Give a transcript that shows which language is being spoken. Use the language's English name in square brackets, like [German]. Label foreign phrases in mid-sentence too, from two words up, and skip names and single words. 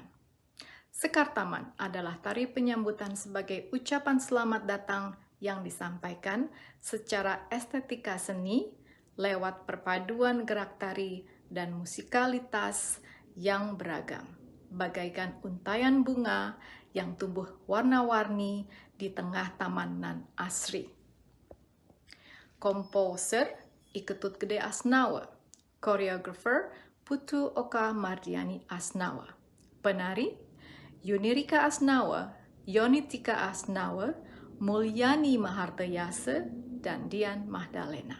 [Indonesian] Sekar Taman adalah tari penyambutan sebagai ucapan selamat datang yang disampaikan secara estetika seni lewat perpaduan gerak tari dan musikalitas yang beragam, bagaikan untayan bunga yang tumbuh warna-warni di tengah taman nan asri. Komposer Iketut Gede Asnawa, koreografer Putu Oka Mardiani Asnawa, penari Yunirika Asnawa, Yonitika Asnawa, Mulyani Mahartayasa, dan Dian Mahdalena.